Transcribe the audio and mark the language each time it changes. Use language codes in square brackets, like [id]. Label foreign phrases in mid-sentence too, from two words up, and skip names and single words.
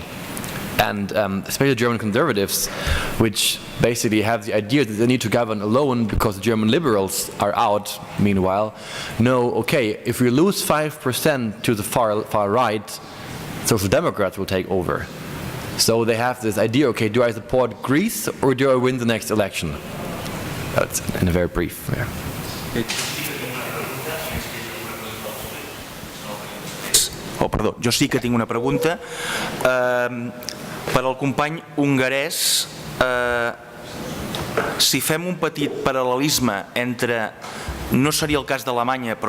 [en] And especially German conservatives, which basically have the idea that they need to govern alone because the German liberals are out, meanwhile, know, okay, if we lose 5% to the far right, Social Democrats will take over. So they have this idea, okay, do I support Greece or do I win the next election? That's in a very brief. Yeah. [ca] Oh, perdó, jo sí que tinc una pregunta. Per al company hongarès, si fem un petit paral·lelisme entre, no seria el cas d'Alemanya, però